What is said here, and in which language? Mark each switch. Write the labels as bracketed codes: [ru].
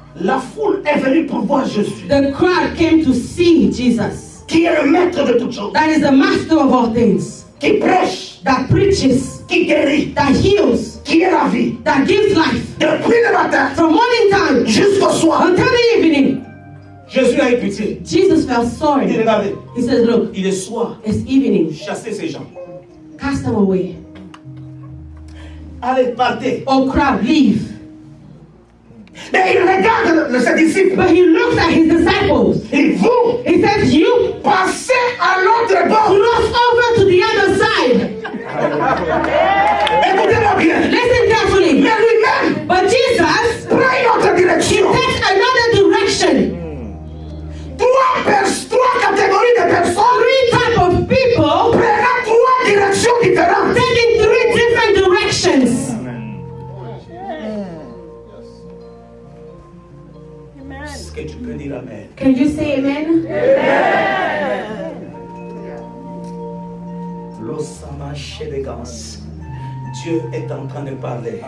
[fr] La foule est venue pour voir Jésus, [en] The crowd came to see Jesus. [fr] qui est le maître de toutes choses, [en] That is the master of all things. [fr] qui prêche, [en] That preaches, [fr] qui guérit, [en] that heals, [fr] qui est la vie. [en] that gives life. [fr] Depuis le matin [en] From morning time [fr] jusqu'au soir, [en] until the evening. [fr] Jésus a eu pitié. [en] Jesus felt [fr] Il dit, [en] sorry. [fr] regardez, [en] He says, look, [fr] il est soir, [en] it's evening. [fr] chassez ces gens. [en] Cast them away. [fr] Allez, partez. [en] Oh crowd, leave. [fr] Mais il regarde ses disciples. [en] But he looks at his disciples. [fr] Et vous, [en] He says, you [fr] passez à l'autre bord. [en] cross over to the other side. [fr] Écoutez-moi bien. [en] Listen carefully. [fr] Mais lui-même [en] But Jesus [fr] prend une autre direction. [en] takes another direction. [fr] Trois catégories de personnes [en] Three type of people [fr] prennent trois directions différentes. [en] taking three different directions. [fr] Est-ce que tu peux dire Amen? [en] Can you say amen? L'osama chébégance. [fr] Dieu est en train de parler